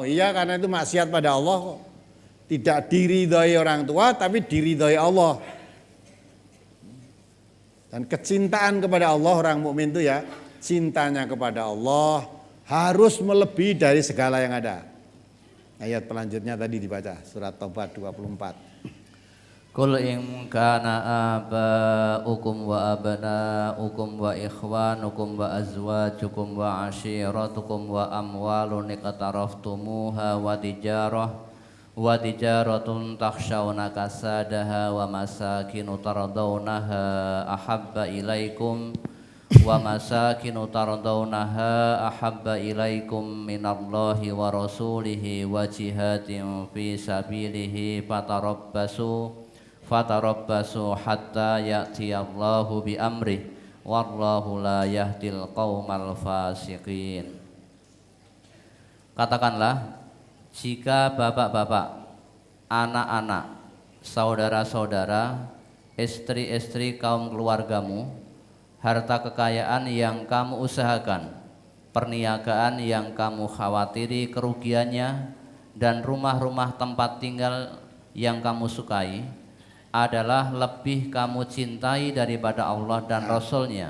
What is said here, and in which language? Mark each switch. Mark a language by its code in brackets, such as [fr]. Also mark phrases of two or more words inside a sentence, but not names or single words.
[id] Iya, karena itu maksiat pada Allah kok. Tidak diridhoi orang tua, tapi diridhoi Allah. Dan kecintaan kepada Allah orang mukmin itu ya, cintanya kepada Allah harus melebihi dari segala yang ada. Ayat selanjutnya tadi dibaca, surat Taubat 24. [ar] قل إن كان آباؤكم وأبناؤكم وإخوانكم وأزواجكم وعشيرتكم وأموال اقترفتموها وتجارة تخشون كسادها ومساكن ترضونها أحب إليكم من الله ورسوله وجهاد في سبيله فتربصوا حتى يأتي الله بأمره والله لا يهدي القوم الفاسقين. [id] Katakanlah, jika bapak-bapak, anak-anak, saudara-saudara, istri-istri kaum keluargamu, harta kekayaan yang kamu usahakan, perniagaan yang kamu khawatiri kerugiannya, dan rumah-rumah tempat tinggal yang kamu sukai adalah lebih kamu cintai daripada Allah dan Rasul-Nya.